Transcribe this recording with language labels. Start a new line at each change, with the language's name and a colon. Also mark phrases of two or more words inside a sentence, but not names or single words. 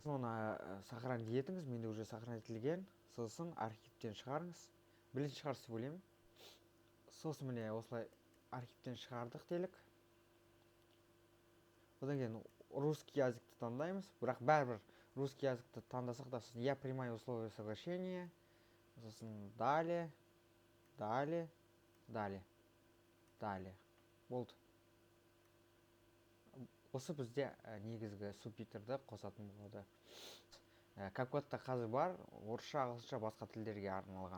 Kazakh: Оны сохранить етіңіз, менде уже сохранить етілген, сосын архивтен шығарыңыз. Білетін шығарсыз деп ойлаймын. Сосын міне осылай архивтен шығардық делік. Одан кейін
Russian: русский языкты
Kazakh: таңдаймыз, бірақ бәрібір
Russian: русский языкты
Kazakh: таңдасақ та, сосын
Russian: я принимаю условия соглашения,
Kazakh: сосын далее. Болды. Осы бізде негізгі субтитрді қосатын болады. CapCut'та қазір бар, орысша, ағылшынша, басқа тілдерге арналған.